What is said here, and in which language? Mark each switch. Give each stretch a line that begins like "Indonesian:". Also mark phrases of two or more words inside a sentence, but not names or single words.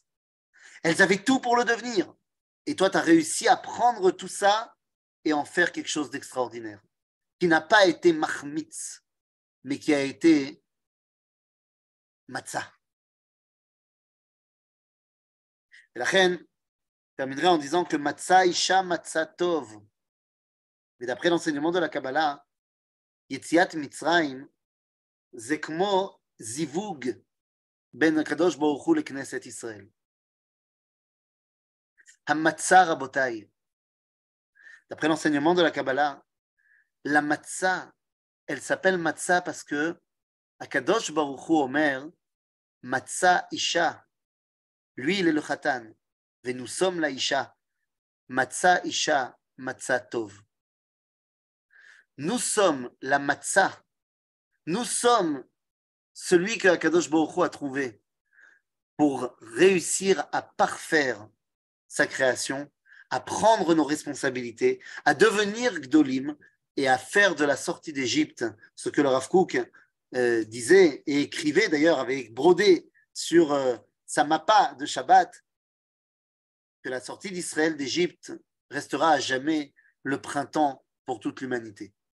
French: Elles avaient tout pour le devenir. Et toi, tu as réussi à prendre tout ça et en faire quelque chose d'extraordinaire, qui n'a pas été mahmitz, mais qui a été matzah. Et la reine terminerait en disant que
Hebrew: מצא אשה מצא טוב.
French: Mais d'après l'enseignement de la Kabbalah, Yetziat Mitzrayim, c'est comme
Hebrew: זיווג בין הקדוש ברוך הוא לכנסת ישראל. המצה רבותיי.
French: D'après l'enseignement de la Kabbalah, la matzah, elle s'appelle matzah parce que Akadosh Baruch Hu
Hebrew: אומר, מצא אשה.
French: Lui, il est le khatan. Et nous sommes la isha.
Hebrew: מצא אשה, מצא טוב.
French: Nous sommes la matzah. Nous sommes celui que Akadosh Baruch Hu a trouvé pour réussir à parfaire sa création, à prendre nos responsabilités, à devenir Gdolim et à faire de la sortie d'Égypte ce que le Rav Kook disait et écrivait d'ailleurs avec brodé sur sa mappa de Shabbat, que la sortie d'Israël d'Égypte restera à jamais le printemps pour toute l'humanité.